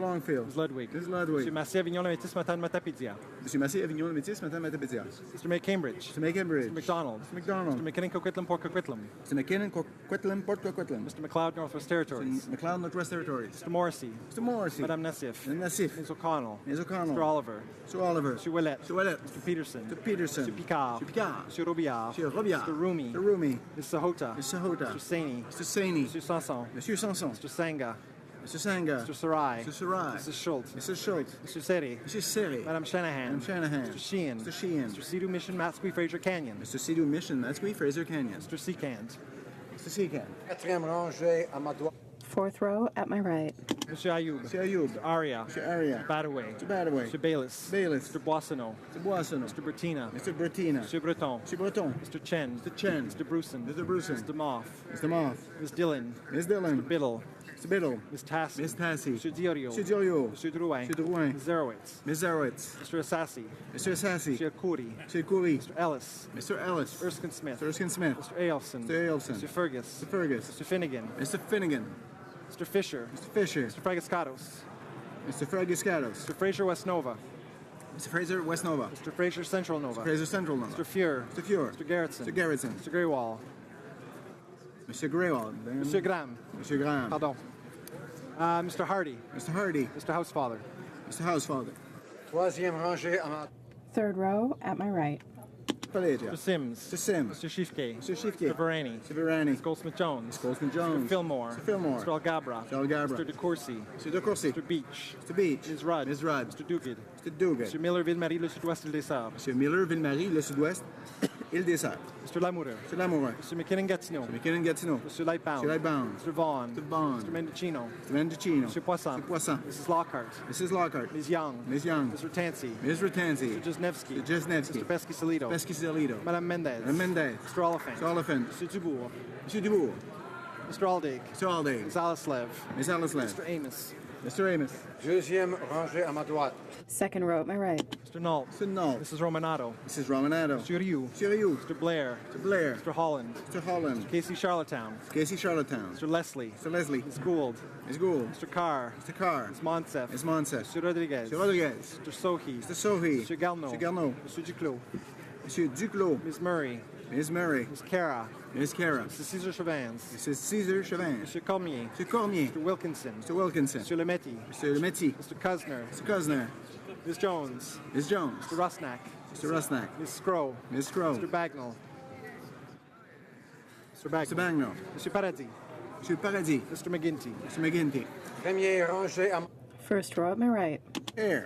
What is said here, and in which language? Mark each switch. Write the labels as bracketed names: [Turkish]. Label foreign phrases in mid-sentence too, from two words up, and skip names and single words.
[English] Mr. Longfield. Ms. Ludwig. Ms. Ludwig. Monsieur Massé Avignon le Métis Matin Matapédia. Monsieur Massé Avignon le Métis, Madame Matapédia. Mr. May Cambridge. Mr. May Cambridge. Mr. McDonald. Mr. McDonald. Mr. McKinnon Coquitlam Port Coquitlam. Mr. McKinnon, Coquitlam, Port Coquitlam. Mr. McLeod Northwest Territories. Mr. McLeod, Northwest Territories. Mr. Morrissey. Mr. Morrissey. Madame Nassif. Madame Nassif. Ms. O'Connell. Ms. O'Connell. Mr. Oliver. Mr. Oliver. Mr. Willett. Mr. Willett. Mr. Peterson. Mr. Peterson. Mr. Picard. Mr. Picard. Mr. Robillard. Mr. Robillard. Mr. Rumi. Mr. Rumi. Ms. Sahota. Mr. Sahota. Mr. Saini. Mr. Saini. Mr. Sanson. Monsieur Sanson. Mr. Sanga. Mr. Sanga. Mr. Sarai. Mr. Sarai. Mrs. Schultz. Mr. Schultz. Mr. Seri. Mr. Seri. Madame Shanahan. Madame Shanahan. Mr. Sheehan. Mr. Sheehan. Mr. Sea-Doo Mission, Matsqui, Fraser Canyon. Mr. Sea-Doo Mission, Matsqui, Fraser Canyon. Mr. Seacant. Mr. Seacant. [French] Quatrième rangée à ma droite. [English] Fourth row at my right. Monsieur Ayoub. Mr. Ayoub. Mr. Aria. Mr. Aria. Badaway. Mr. Badaway. Mr. Bayless. Bayless. Mr. Boissonneau. Mr. Boissonneau. Mr. Bertina. Mr. Bertina. Monsieur Breton. Mr. Breton. Mr. Chen. Mr. Chen. Mr. Bruson. Mr. Bruson. Mr. Moff. Mr. Moff. Ms. Dillon. Ms. Dillon. Mr. Biddle. Mr. Biddle. Ms. Tassi. Ms. Tassi. Mr. Diorio. Mr. Diorio. Mr. Drouin. Mr. Drouin. Ms. Zarowitz. Ms. Zarowitz. Mr. Assassi. Mr. Assassi. Mr. Khoury. Mr. Khoury. Mr. Ellis. Mr. Ellis. Erskine Smith. Mr. Erskine Smith. Mr. Ailson. Mr. Ailson. Mr. Fergus. Mr. Fergus. Mr. Finnegan. Mr. Finnegan. Mr. Fisher. Mr. Fisher. Mr. Fragascatos. Mr. Fragiscatos. Mr. Fraser West Nova. Mr. Fraser West Nova. Mr. Fraser Central Nova. Mr. Fraser Central Nova. Mr. Fuhr. Mr. Fuhr. Mr. Garretson. Mr. Garretson. Mr. Greywall. Mr. Greywall. Mr. Graham. Mr. Graham. Pardon. Mr. Hardy. Mr. Hardy. Mr. Housefather. Mr. Housefather. [French] Troisième rangée à ma... [English] Third row at my right. Palagia. Mr. Sims. Mr. Sims. Mr. Shifke. Mr. Shifke. Mr. Varani. Mr. Varani. Ms. Goldsmith-Jones. Mr. Goldsmith-Jones. Mr. Fillmore. Mr. Fillmore. Mr. Algabra. Mr. Algabra. Mr. DeCourcy. Mr. DeCourcy. Mr. Beach. Mr. Beach. Ms. Rudd. Ms. Rudd. Mr. Duguid. Mr. Duguid. Mr. Miller, Ville-Marie, le sud-ouest de Dessart. Mr. Miller, Ville-Marie, le sud-ouest, Île des Sœurs. Mr. Lamoureux. Mr. Lamoureux. Mr. McKinnon-Gatineau. Mr. McKinnon-Gatineau. Mr. Lightbound. Mr. Lightbound. Mr. Vaughn. Mr. Vaughn. Mr. Mendocino. Mr. Mendocino. Mr. Poisson. Mr. Poisson. Mrs. Lockhart. Mrs. Lockhart. Ms. Young. Ms. Young. Mr. Tansey. Ms. Ratanzi. Mr. Jesnevsky. Mr. Jesnevsky. Mr. Pesky-Salido. Pesky-Salido. Madame Mendez. Madame Mendez. Mr. Oliphant. Mr. Oliphant. Mr. Dubourg. Mr. Dubourg. Mr. Aldig. Mr. Aldig. Ms. Alaslev. Ms. Alaslev. Mr. Amos. Mr. Amos. [French] Deuxième rangée à ma droite. [English] Second row at my right. Mr. Nault. Mr. Nault. Mrs. Romanato. Mrs. Romanato. Mr. Rioux. Mr. Rioux. Mr. Blair. Mr. Blair. Mr. Holland. Mr. Holland. Mr. Casey Charlottetown. Casey Charlottetown. Mr. Leslie. Mr. Leslie. Ms. Gould. Ms. Gould. Mr. Carr. Mr. Carr. Ms. Monsef. Ms. Monsef. Mr. Rodriguez. Mr. Rodriguez. Mr. Sohi. Mr. Sohi. Mr. Garneau. Mr. Garneau. Mr. Duclos. Mr. Duclos. Ms. Murray. Ms. Murray. Ms. Cara. Ms. Cara. Mr. Cesar Chavans. Mrs. Caesar Chauvin. Mr. Cormier. Mr. Cormier. Mr. Wilkinson. Mr. Wilkinson. Mr. Lemetti. Mr. Lemetti. Mr. Kusner. Mr. Kusner. Ms. Jones. Ms. Jones. Mr. Rusnak. Mr. Rusnak. Ms. Scrow. Ms. Scrow. Mr. Bagnall. Mr. Mr. Bagnall. Mr. Paradis. Mr. Paradis. Mr. McGinty. Mr. McGinty. [French] Première rangée à ma... [English] First row at my right. Here.